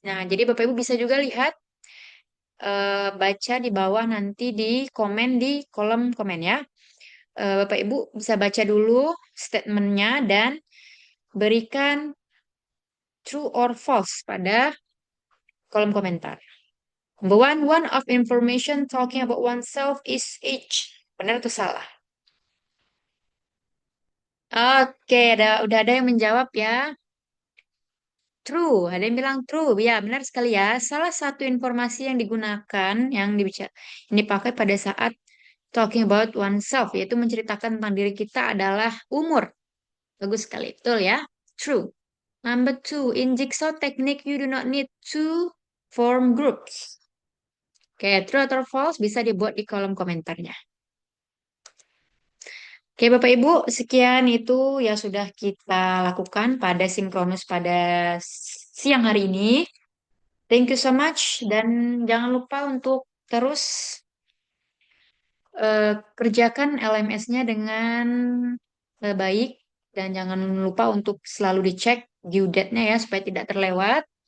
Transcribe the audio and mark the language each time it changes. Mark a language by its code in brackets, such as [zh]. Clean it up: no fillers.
[id] Nah, jadi Bapak Ibu bisa juga lihat, baca di bawah nanti di komen di kolom komen ya. Bapak Ibu bisa baca dulu statementnya dan berikan [en] true or false [id] pada kolom komentar. [en] Number one of information talking about oneself is age. [id] Benar atau salah? Oke, udah ada yang menjawab ya. True, ada yang bilang true. Ya, benar sekali ya. Salah satu informasi yang digunakan, yang dipakai pada saat [en] talking about oneself, [id] yaitu menceritakan tentang diri kita adalah umur. Bagus sekali, betul ya. True. [en] Number two, in jigsaw technique, you do not need to form groups. [id] Oke, true atau false bisa dibuat di kolom komentarnya. Oke, Bapak Ibu, sekian itu yang sudah kita lakukan pada sinkronus pada siang hari ini. [en] Thank you so much [id] dan jangan lupa untuk terus kerjakan LMS-nya dengan baik dan jangan lupa untuk selalu dicek due date-nya ya supaya tidak terlewat.